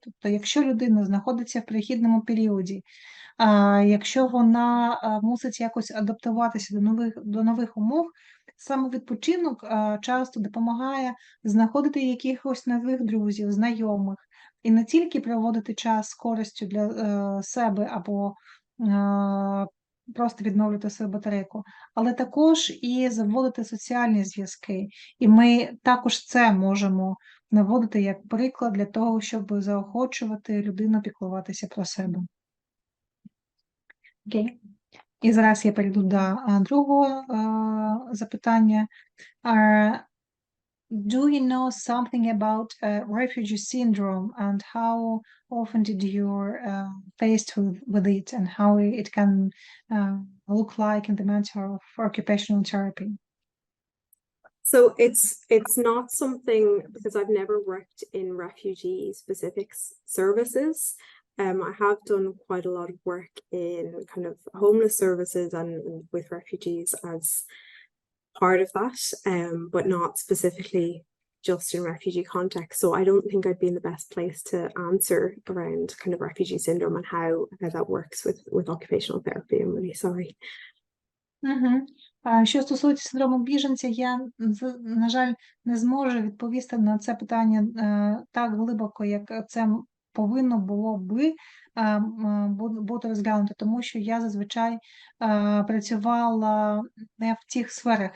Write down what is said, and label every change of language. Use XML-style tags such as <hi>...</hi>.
<uk>Тобто, якщо людина знаходиться в перехідному періоді, якщо вона мусить якось адаптуватися до нових умов, саме відпочинок часто допомагає знаходити якихось нових друзів, знайомих, і не тільки проводити час з користю для себе або просто відновлювати свою батарейку, але також і заводити соціальні зв'язки. І ми також це можемо наводити як приклад для того, щоб заохочувати людину піклуватися про себе. Окей. І зараз я перейду до другого запитання.</uk> <en>Do you know something about refugee syndrome and how often did you faced with it and how it can look like in the matter of occupational therapy? So it's not something, because I've never worked in refugee specific services. I have done quite a lot of work in kind of homeless services and with refugees as part of that, but not specifically just in refugee context. So I don't think I'd be in the best place to answer around kind of refugee syndrome and how that works with occupational therapy. I'm really sorry.</en> <uk>Що стосується синдрому біженця, я, на жаль, не зможу відповісти на це питання так глибоко, як це повинно було би бути розглянуто, тому що я зазвичай працювала не в тих сферах.</uk>